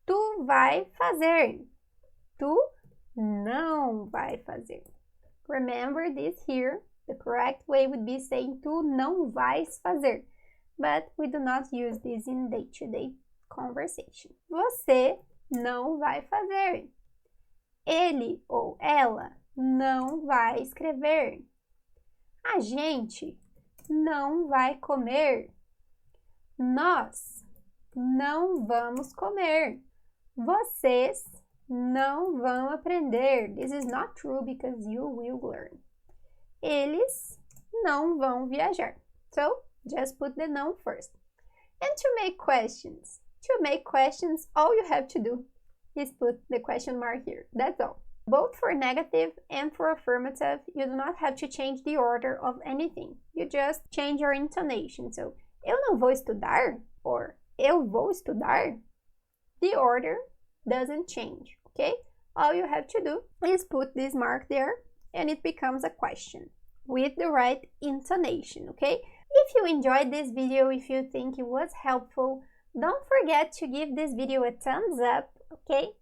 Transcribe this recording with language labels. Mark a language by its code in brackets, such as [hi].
[pt] Tu vai fazer. Tu não vai fazer. [en] Remember this here. The correct way would be saying [pt] tu não vais fazer. [en] But we do not use this in day-to-day conversation. [pt] Você não vai fazer. Ele ou ela não vai escrever. A gente não vai comer. Nós não vamos comer. Vocês não vão aprender. [en] This is not true because you will learn. [pt] Eles não vão viajar. [en] So, just put the noun first. And to make questions. All you have to do is put the question mark here. That's all. Both for negative and for affirmative, you do not have to change the order of anything. You just change your intonation. [pt] So, eu não vou estudar or eu vou estudar. [en] The order doesn't change, okay? All you have to do is put this mark there and it becomes a question with the right intonation, okay? If you enjoyed this video, if you think it was helpful, don't forget to give this video a thumbs up, okay?